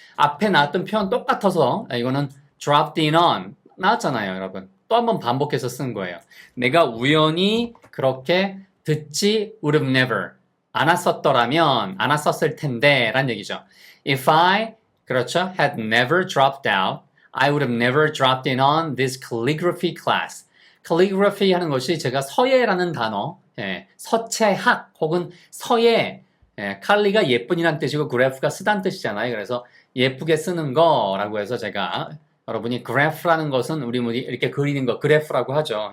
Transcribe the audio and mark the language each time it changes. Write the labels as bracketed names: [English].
[Korean] 앞에 나왔던 표현 똑같아서 이거는 dropped in on 나왔잖아요, 여러분. 또 한 번 반복해서 쓴 거예요. 내가 우연히 그렇게 듣지 would have never 않았었더라면 않았었을 텐데 란 얘기죠. [English] If I 그렇죠 had never dropped out, I would have never dropped in on this calligraphy class. [Korean] calligraphy 하는 것이 제가 서예라는 단어, 서체학 혹은 서예, 칼리가 예쁜이란 뜻이고 그래프가 쓰다는 뜻이잖아요. 그래서 예쁘게 쓰는 거라고 해서 제가 여러분이 그래프라는 것은 우리 이렇게 그리는 거 그래프라고 하죠.